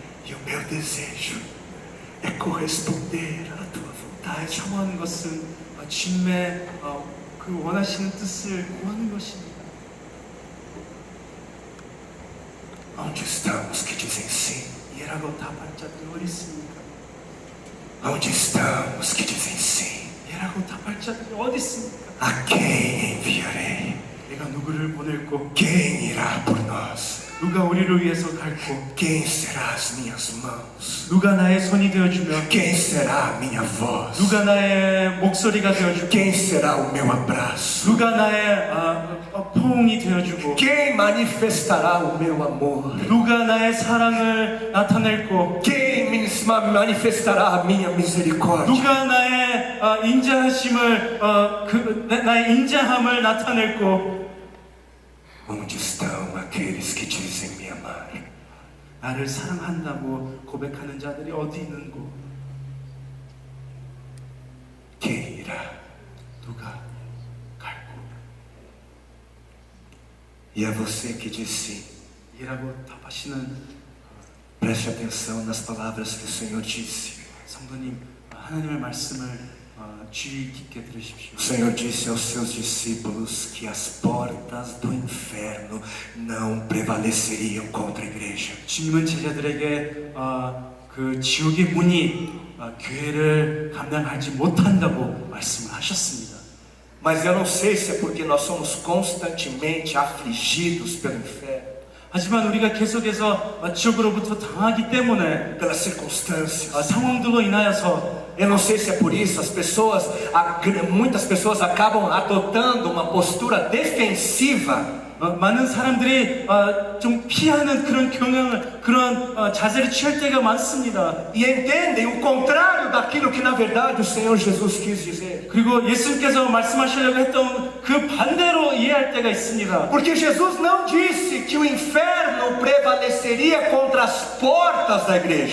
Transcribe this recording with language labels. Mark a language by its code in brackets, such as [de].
[pt] E o meu desejo é corresponder à tua [ko] 나의 [pt] vontade. [ko] 청하는 것은 주님의 그 원하시는 뜻을 구하는 것입니다. [pt] Onde estão os que dizem sim? [ko] 예라고 답할 자들이 어디 있습니까? [pt] Onde estão os que dizem sim? [ko] 예라고 답할 자들이 어디 있습니까? [pt] A quem enviarei? [ko] 내가 누구를 보낼고 [pt] Quem irá por nós? [ko] 누가 우리를 위해서 갈고 [pt] Quem será as minhas mãos? [ko] 누가 나의 손이 되어주며 [pt] Quem será a minha voz? [ko] 누가 나의 목소리가 되어주고 [pt] Quem será o meu abraço? [ko] 누가 나의 포옹이 되어주고 [pt] Quem manifestará o meu amor? [ko] 누가 나의 사랑을 나타낼고 [pt] Quem manifestará a minha misericórdia? [ko] 누가 나의 인자하심을 나의 인자함을 나타낼고 [pt] Onde estão aqueles que dizem me amar? [ko] 나를 사랑한다고 고백하는 자들이 어디 있는고 [pt] Quem irá? [ko] 누가 갈고 [pt] E é você que diz sim. [ko] 이라고 답하시는 [pt] Preste atenção nas palavras que o Senhor disse. [ko] 성도님 하나님의 말씀을 주의 깊게 들으십시오. [pt] O Senhor disse aos seus discípulos que as portas do inferno não prevaleceriam contra a igreja. [ko] 주님은 제자들에게 그 지옥의 문이 교회를 감당하지 못한다고 말씀을 하셨습니다. [pt] Mas eu não sei se é porque nós somos constantemente afligidos pelo inferno, [ko] 하지만 우리가 계속해서 지옥으로부터 당하기 때문에 [pt] pelas circunstâncias. [ko] 상황들로 인하여서 [pt] Eu não sei se é por isso muitas pessoas acabam adotando uma postura defensiva. [ko] 많은 사람들이 좀 피하는 그런 경향을 그런 자세를 취할 때가 많습니다. [pt] E entendem o contrário daquilo que na verdade o Senhor Jesus quis dizer. [ko] 그리고 예수님께서 말씀하시려고 했던 그 반대로 이해할 때가 있습니다. [pt] Porque Jesus não disse que o inferno prevaleceria contra as portas da igreja.